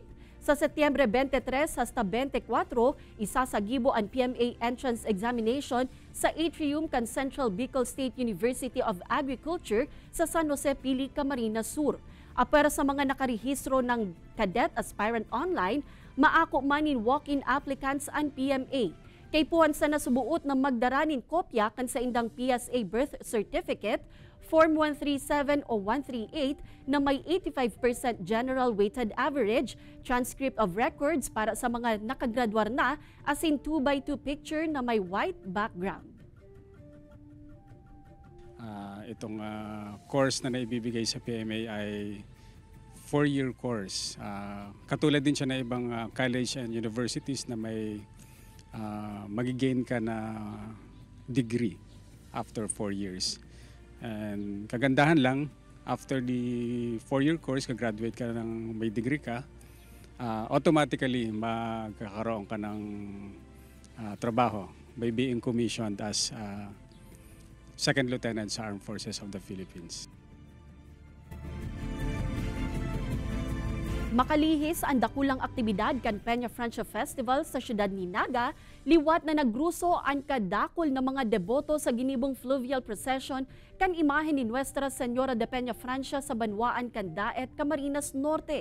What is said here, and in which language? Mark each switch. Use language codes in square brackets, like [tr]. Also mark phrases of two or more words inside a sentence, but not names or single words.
[bik] Sa Setyembre 23 hasta 24, isasagibo ang PMA entrance examination sa atrium kan Central Bicol State University of Agriculture sa San Jose, Pili, Camarines Sur. Apara sa mga nakarehistro ng cadet aspirant online, maako manin walk-in applicants ang PMA. Kay puwan sa nasubuot na magdaranin kopya kan sa indang PSA birth certificate, Form 137 o 138 na may 85% [en] general weighted average, transcript of records [bik] para sa mga nakagraduar na, asin 2x2 picture na may [en] white background. [bik] Itong course na naibibigay sa PMA ay [en] 4-year course. [tl] Katulad din siya na ibang [en] college and universities [tl] na may magigain ka na degree [en] after 4 years. [tl] And kagandahan lang, [en] after the 4-year course, [tl] kagraduate ka ng may degree ka, automatically magkakaroon ka ng trabaho [en] by being commissioned as Second Lieutenant [tl] sa Armed Forces of the Philippines. [bik] Makalihis ang dakulang aktibidad kan Peña Francia Festival sa siyudad ni Naga, liwat na nagruso ang kadakol na mga deboto sa ginibong fluvial procession kan imahe ni Nuestra Señora de Peña Francia sa Banwaan kan Daet, Camarines Norte.